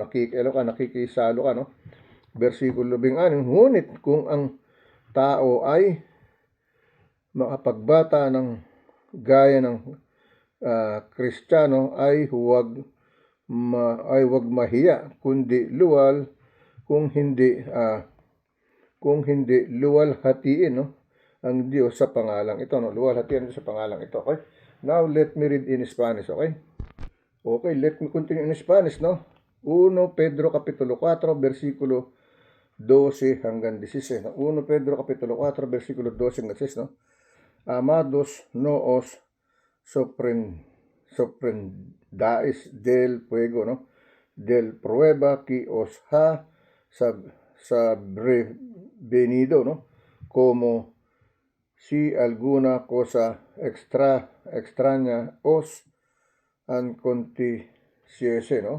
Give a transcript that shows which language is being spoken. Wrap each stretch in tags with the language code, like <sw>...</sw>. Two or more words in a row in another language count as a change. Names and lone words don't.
<tl>Nakikialam ka, nakikisalo ka, no? Versikulo 16, ngunit kung ang tao ay makapagbata ng gaya ng Kristiyano ay huwag mahiya, kundi luwal, kung hindi luwalhatiin, no, ang Diyos sa pangalang ito, no? Luwalhatiin sa pangalang ito. Okay?</tl> <en>Now let me read in Spanish, okay? Okay, let me continue in Spanish, no?</en> <tl>1 Pedro kapitulo 4 versikulo 12 hanggang 16, no? 1 Pedro kapitulo 4 versikulo 12 hanggang 16, no?</tl> <es>Amados, no os sorprendais del fuego, no? Del prueba que os ha sobrevenido, no? Como si alguna cosa extraña os aconteciese, ¿no?</es>